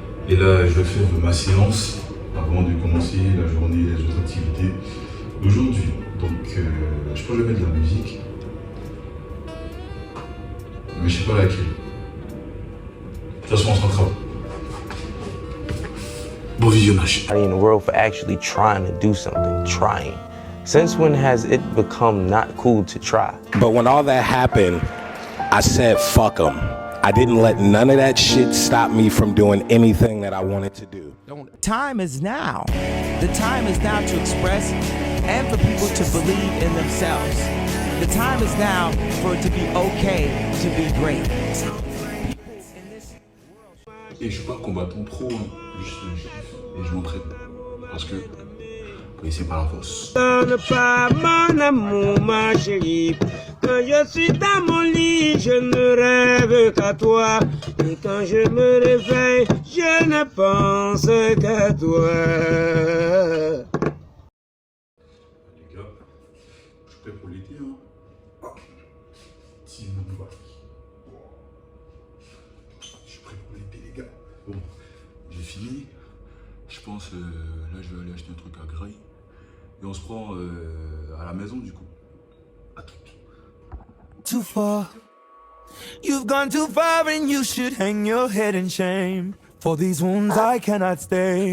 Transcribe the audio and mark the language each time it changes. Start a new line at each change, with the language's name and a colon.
French: Et là je vais faire ma séance avant de commencer la journée et les autres activités d'aujourd'hui. Donc je pense que je vais mettre de la musique. Mais je sais pas laquelle. De toute façon on se rattrape. Bon visionnage.
English: In the world for actually trying to do something, trying. Since when has it become not cool to try? But when all that happened, I said, fuck them. I didn't let none of that shit stop me from doing anything that I wanted to do. Time is now. The time is now to express and for people to believe in themselves. The time is now for it to be okay to be great.
French: Et je suis pas combattant trop, hein. Juste je kiffe et je m'entraîne. Parce que c'est par la force. Donne pas mon amour, ma chérie. Quand je suis dans mon lit, je ne rêve qu'à toi. Et quand je me réveille, je ne pense qu'à toi. Les gars, je suis prêt pour l'été, hein. Team Nova. Je suis prêt pour l'été, les gars. Bon, j'ai fini. Je pense, là, je vais aller acheter un truc à Graille. Et on se prend à la maison, du coup. À tout.
English: Too far. You've gone too far and you should hang your head in shame. For these wounds I cannot stay.